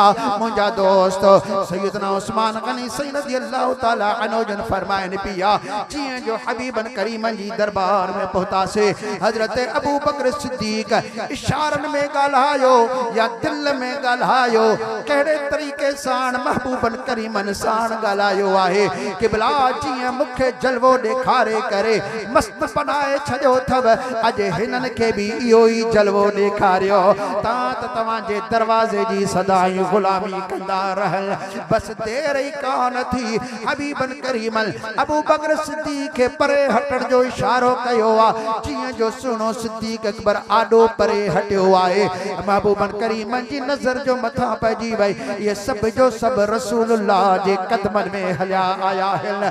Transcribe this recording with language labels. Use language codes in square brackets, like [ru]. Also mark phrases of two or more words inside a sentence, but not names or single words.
[sd] मुंहिंजा दोस्त सैयदना उस्मान गनी साईं [ar] رضي الله تعالى عنه [sd] जन फरमाइनि पिया, जीअं जो हबीबन करीमन जी दरबार में पहुतासीं, हज़रत अबू बकर सिद्दीक़ इशारनि में ॻाल्हायो या दिल में ॻाल्हायो, कहिड़े तरीक़े सां महबूबन करीमन सां ॻाल्हायो आहे। क़िबला जीअं मूंखे जलवो ॾेखारे करे मस्त बनाए छॾियो अथव, अॼु हिननि खे बि इहो ई जलवो ॾेखारियो। तव्हां त तव्हांजे दरवाज़े जी सदाई ग़ुलामी कंदा रहल, बस देर ई कान थी। हबीबन करीमन अबू बकर सिद्दीक़ खे परे हटण जो इशारो कयो आहे, जीअं जो सुहिणो सिद्दीक़ अकबर आॾो परे हटियो आहे। महबूबन करीमन जी नज़र जो मथां पइजी वई। ये सभु जो सभु रसूलुल्लाह जे कदमनि में हलिया आया आहिनि।